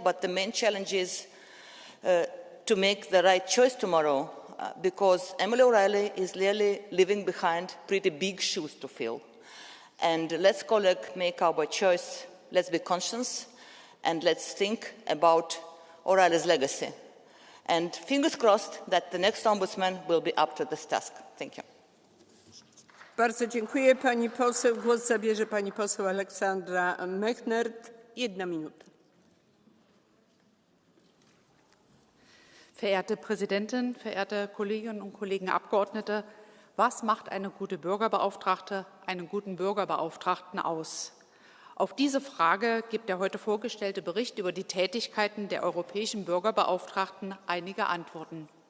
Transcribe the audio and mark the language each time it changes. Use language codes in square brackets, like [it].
[en] But the main challenge is to make the right choice tomorrow, because Emily O'Reilly is really leaving behind pretty big shoes to fill. And let's, colleagues, make our choice. Let's be conscious, and let's think about O'Reilly's legacy. And fingers crossed that the next ombudsman will be up to this task. Thank you. [pl] Bardzo dziękuję. Pani poseł, głos zabierze pani poseł Aleksandra Mechnert. 1 minuta. [de] Verehrte Präsidentin, verehrte Kolleginnen und Kollegen Abgeordnete, was macht eine gute Bürgerbeauftragte, einen guten Bürgerbeauftragten aus? Auf diese Frage gibt der heute vorgestellte Bericht über die Tätigkeiten der europäischen Bürgerbeauftragten einige Antworten.